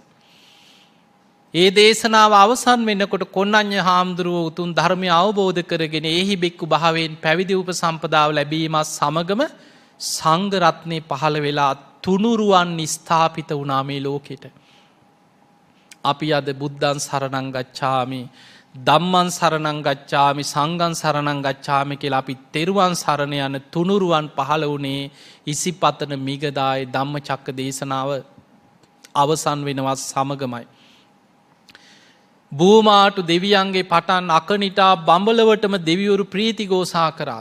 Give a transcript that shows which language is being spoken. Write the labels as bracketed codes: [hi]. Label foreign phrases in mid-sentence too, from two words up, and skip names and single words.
[si] ඒ දේශනාව අවසන් වෙනකොට කොණ්ණඤ්ඤ හාමුදුරුවෝ උතුම් ධර්මය අවබෝධ කරගෙන ඒහි බික්කු භාවයෙන් පැවිදි උපසම්පදාව ලැබීමත් සමගම සංඝ රත්නේ පහළ වෙලා තුනුරුවන් ස්ථාපිත වුණා මේ ලෝකෙට. අපි අද [pi] බුද්ධං සරණං ගච්ඡාමි, ධම්මං සරණං ගච්ඡාමි, සංඝං සරණං ගච්ඡාමි [si] කියලා අපි තෙරුවන් සරණ යන තුනුරුවන් පහළ වුණේ ඉසිපතන මිගදායේ ධම්මචක්ක දේශනාව අවසන් වෙනවත් සමගමයි. භූමාටු දෙවියන්ගේ පටන් අකනිටා බඹලවටම දෙවිවරු ප්‍රීතිഘോഷා කරා.